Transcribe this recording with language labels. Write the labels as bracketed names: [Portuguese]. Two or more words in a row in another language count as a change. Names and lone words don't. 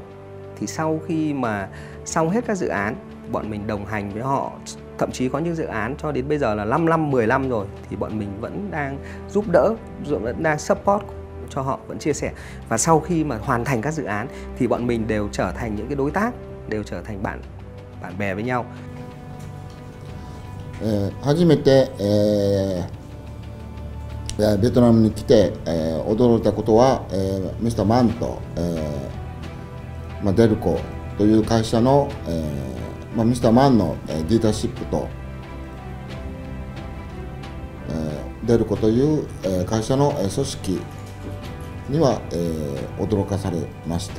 [Vietnamese] Thì sau khi mà xong hết các dự án, bọn mình đồng hành với họ, thậm chí có những dự án cho đến bây giờ là 5 năm, 10 năm rồi, thì bọn mình vẫn đang giúp đỡ, vẫn đang support cho họ, vẫn chia sẻ. Và sau khi mà hoàn thành các dự án thì bọn mình đều trở thành những cái đối tác, đều trở thành bạn bè với nhau. [Japanese] 初めて、ベトナムに来て、驚いたことは、ミスターマンと、デルコという会社の、ミスターマンのリーダーシップと、デルコという会社の組織には驚かされました。